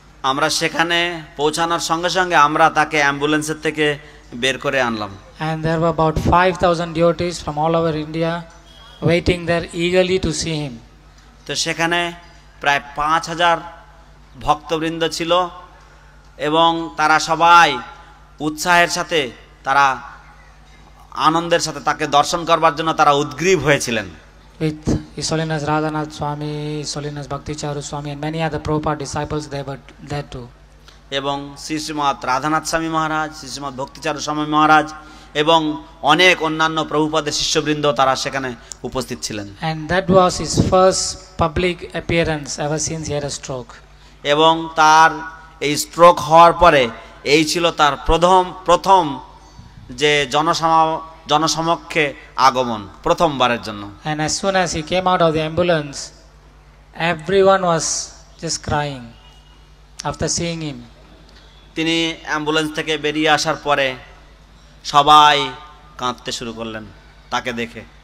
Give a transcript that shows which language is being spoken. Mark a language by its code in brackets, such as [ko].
[bn] আমরা সেখানে পৌঁছানোর সঙ্গে সঙ্গে আমরা তাকে অ্যাম্বুলেন্সের থেকে বের করে আনলাম। [en] And there were about 5,000 devotees from all over India waiting there eagerly to see him. [bn] তো সেখানে প্রায় 5,000 ভক্তবৃন্দ ছিল এবং তারা সবাই উৎসাহের সাথে, তারা আনন্দের সাথে তাকে দর্শন করবার জন্য তারা উদ্গ্রীব হয়েছিলেন। [en] With His Holiness Radhanath Swami, His Holiness Bhakti Charu Swami and many other Prabhupada disciples, they were there too. [bn] এবং শ্রীমৎ রাধানাথ স্বামী মহারাজ, শ্রীমৎ ভক্তিচারু স্বামী মহারাজ এবং অনেক অন্যান্য প্রভুপাদের শিষ্যবৃন্দ তারা সেখানে উপস্থিত ছিলেন। [en] And that was his first public appearance ever since he had a stroke. [bn] এবং তার এই স্ট্রোক হওয়ার পরে এই ছিল তার প্রথম যে জনসমক্ষে আগমন, প্রথমবারের জন্য। [en] And as soon as he came out of the ambulance, everyone was just crying after seeing him. [bn] তিনি অ্যাম্বুলেন্স থেকে বেরিয়ে আসার পরে সবাই কাঁদতে শুরু করলেন তাকে দেখে।